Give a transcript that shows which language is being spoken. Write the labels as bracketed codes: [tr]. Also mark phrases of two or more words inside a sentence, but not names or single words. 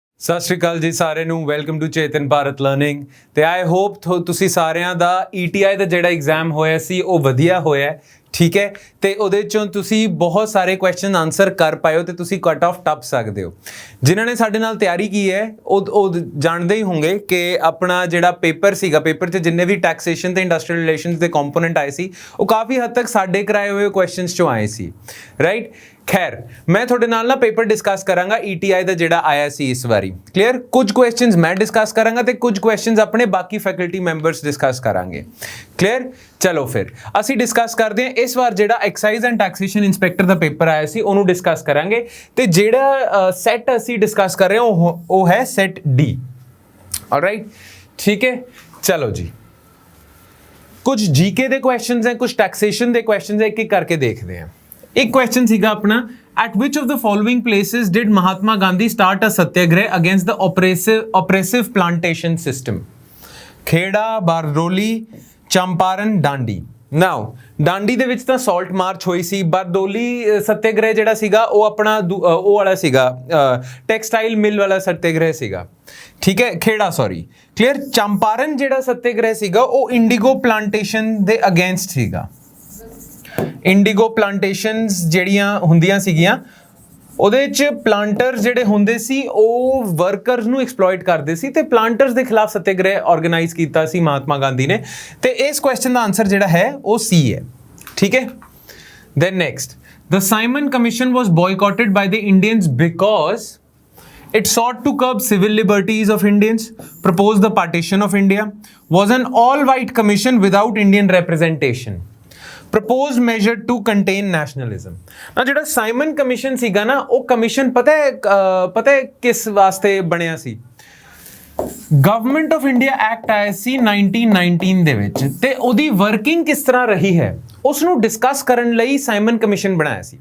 [pa] ਸਤਿ ਸ਼੍ਰੀ ਅਕਾਲ ਜੀ ਸਾਰਿਆਂ ਨੂੰ [en] welcome to [pa] ਚੇਤਨ ਭਾਰਤ ਲਰਨਿੰਗ ਤੇ [en] I hope [pa] ਤੁਸੀਂ ਸਾਰਿਆਂ ਦਾ ETI ਦਾ ਜਿਹੜਾ ਐਗਜ਼ਾਮ ਹੋਇਆ ਸੀ ਉਹ ਵਧੀਆ ਹੋਇਆ ਠੀਕ ਹੈ ਤੇ ਉਹਦੇ ਚੋਂ ਤੁਸੀਂ ਬਹੁਤ ਸਾਰੇ [en] question answer [pa] ਕਰ ਪਾਇਓ ਤੇ ਤੁਸੀਂ [en] cut off [pa] ਟੱਪ ਸਕਦੇ ਹੋ ਜਿਨ੍ਹਾਂ ਨੇ ਸਾਡੇ ਨਾਲ ਤਿਆਰੀ ਕੀ ਹੈ ਉਹ ਜਾਣਦੇ ਹੀ ਹੋਣਗੇ ਕਿ ਆਪਣਾ ਜਿਹੜਾ ਪੇਪਰ ਸੀਗਾ ਪੇਪਰ 'ਚ ਜਿੰਨੇ ਵੀ ਟੈਕਸੇਸ਼ਨ ਤੇ [en] industrial relations [pa] ਦੇ ਕੰਪੋਨੈਂਟ ਆਏ ਸੀ ਉਹ ਕਾਫੀ ਹੱਦ ਤੱਕ ਸਾਡੇ ਕਰਾਏ ਹੋਏ ਕੁਐਸਚਨਸ ਚੋਂ ਆਏ ਸੀ ਰਾਈਟ ਖ਼ੈਰ ਮੈਂ ਥੋੜ੍ਹੇ ਨਾਲ ਨਾ [en] paper discuss [pa] करांगा ETI ਦਾ ਜਿਹੜਾ ਆਇਆ ਸੀ ਇਸ ਵਾਰੀ ਕਲੀਅਰ ਕੁਝ ਕੁਐਸਚਨਸ ਮੈਂ ਡਿਸਕਸ ਕਰਾਂਗਾ ਤੇ ਕੁਝ ਕੁਐਸਚਨਸ ਆਪਣੇ ਬਾਕੀ [en] faculty members discuss [pa] ਕਰਾਂਗੇ ਕਲੀਅਰ ਚਲੋ ਫਿਰ ਅਸੀਂ ਡਿਸਕਸ ਕਰਦੇ ਹਾਂ ਇਸ ਵਾਰ ਜਿਹੜਾ [en] excise and taxation inspector [pa] ਦਾ ਪੇਪਰ ਆਇਆ ਸੀ ਉਹਨੂੰ ਡਿਸਕਸ ਕਰਾਂਗੇ ਤੇ ਜਿਹੜਾ ਸੈਟ ਅਸੀਂ ਡਿਸਕਸ ਕਰ ਰਹੇ ਹਾਂ ਉਹ ਹੈ [en] set D alright [pa] ਠੀਕ ਹੈ ਚਲੋ ਜੀ ਕੁਝ जीके ਦੇ ਕੁਐਸਚਨਸ ਹੈ ਕੁਝ ਟੈਕਸੇਸ਼ਨ ਦੇ ਕੁਐਸਚਨਸ ਹੈ ਇੱਕ ਇੱਕ ਕਰਕੇ ਦੇਖਦੇ ਹਾਂ ਇੱਕ ਕੁਐਸਚਨ ਸੀਗਾ ਆਪਣਾ [en] at which of the following places did Mahatma Gandhi start a satyagrah against the oppressive plantation system? [pa] खेड़ा, बारडोली, चंपारण, डांडी। Now डांडी ਦੇ ਵਿੱਚ ਤਾਂ [en] salt march [pa] ਹੋਈ ਸੀ ਬਾਰਡੋਲੀ ਸਤਿਆਗ੍ਰਹਿ ਜਿਹੜਾ ਸੀਗਾ ਉਹ ਆਪਣਾ ਉਹ ਵਾਲਾ ਸੀਗਾ [en] textile mill [pa] ਵਾਲਾ ਸਤਿਆਗ੍ਰਹਿ ਸੀਗਾ ਠੀਕ ਹੈ ਖੇੜਾ [en] sorry clear [pa] ਚੰਪਾਰਨ ਜਿਹੜਾ ਸਤਿਆਗ੍ਰਹਿ ਸੀਗਾ ਉਹ [en] indigo plantation [pa] ਦੇ ਅਗੇਂਸਟ ਸੀਗਾ [en] indigo plantations [pa] ਜਿਹੜੀਆਂ ਹੁੰਦੀਆਂ ਸੀਗੀਆਂ ਉਹਦੇ 'ਚ ਪਲਾਂਟਰ ਜਿਹੜੇ ਹੁੰਦੇ ਸੀ ਉਹ ਵਰਕਰਸ ਨੂੰ ਐਕਸਪਲੋਇਟ ਕਰਦੇ ਸੀ ਤੇ ਪਲਾਂਟਰਸ ਦੇ ਖਿਲਾਫ ਸਤਿਆਗ੍ਰਹਿ ਆਰਗੇਨਾਈਜ਼ ਕੀਤਾ ਸੀ ਮਹਾਤਮਾ ਗਾਂਧੀ ਨੇ ਤੇ ਇਸ ਕੁਐਸਚਨ ਦਾ ਆਨਸਰ ਜਿਹੜਾ ਹੈ ਉਹ C ਹੈ ਠੀਕ ਹੈ [en] then next the Simon Commission was boycotted by the Indians because it sought to curb civil liberties of Indians, proposed the partition of India, was an all-white commission without Indian representation. Proposed measure to contain nationalism. [pa] ਨਾ ਜਿਹੜਾ ਸਾਈਮਨ ਕਮਿਸ਼ਨ ਸੀਗਾ ਨਾ ਉਹ ਕਮਿਸ਼ਨ ਪਤਾ ਹੈ ਕਿਸ ਵਾਸਤੇ ਬਣਿਆ ਸੀ ਗਵਰਨਮੈਂਟ ਆਫ ਇੰਡੀਆ ਐਕਟ ਆਇਆ ਸੀ 1919 ਦੇ ਵਿੱਚ ਤੇ ਉਹਦੀ ਵਰਕਿੰਗ ਕਿਸ ਤਰ੍ਹਾਂ ਰਹੀ ਹੈ ਉਸ ਨੂੰ ਡਿਸਕਸ ਕਰਨ ਲਈ ਸਾਈਮਨ ਕਮਿਸ਼ਨ ਬਣਾਇਆ ਸੀ